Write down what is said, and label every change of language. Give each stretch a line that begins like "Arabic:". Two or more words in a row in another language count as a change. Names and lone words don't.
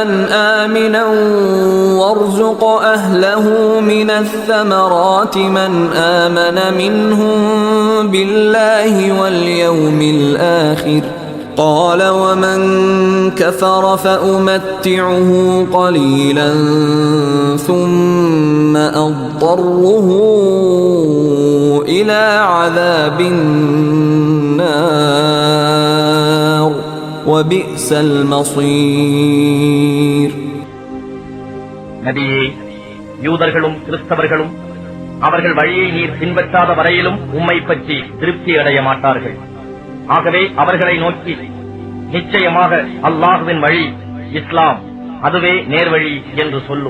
Arabic: آمنا وارزق أهله من الثمرات من آمن منهم بالله واليوم الآخر قال ومن كفر فأمتعه قليلا ثم أضطره إلى عذاب النار وبئس المصير.
Tamil: நபியே, யூதர்களும் கிறிஸ்தவர்களும் அவர்கள் வழியை நீர் பின்பற்றாத வரையிலும் உம்மை பற்றி திருப்தி அடைய மாட்டார்கள். ஆகவே அவர்களை நோக்கி நிச்சயமாக அல்லாஹ்வின் வழி இஸ்லாம், அதுவே நேர்வழி என்று சொல்லும்.